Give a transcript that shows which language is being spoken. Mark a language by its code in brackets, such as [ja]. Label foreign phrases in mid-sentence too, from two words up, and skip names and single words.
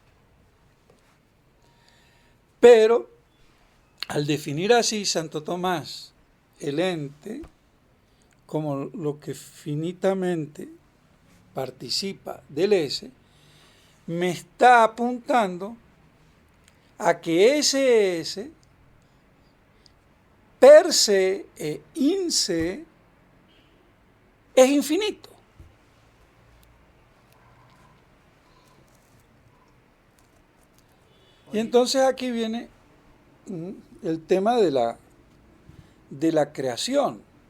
[es] Pero al definir así Santo Tomás el ente como lo que finitamente participa del ese, me está apuntando a que ese ese, [la] per se e in se, [es] es infinito. Y entonces aquí viene el tema de la creación.